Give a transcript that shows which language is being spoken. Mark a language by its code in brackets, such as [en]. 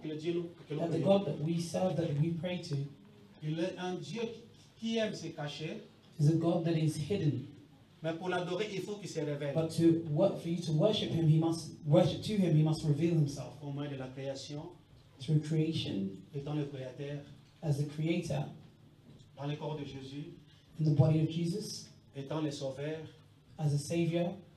[en] that the God that we serve, that we pray to, [fr] il est un Dieu qui aime se cacher. [en] Is a God that is hidden. [fr] Mais pour l'adorer, il faut qu'il se révèle. [en] But for you to worship Him, He must worship to Him. He must reveal Himself. [fr] Au moyen de la création, [en] through creation, [fr] étant le créateur, [en] as the Creator, [fr] dans le corps de Jésus, [en] in the body of Jesus, [fr] étant le Sauveur, [en] as a Savior,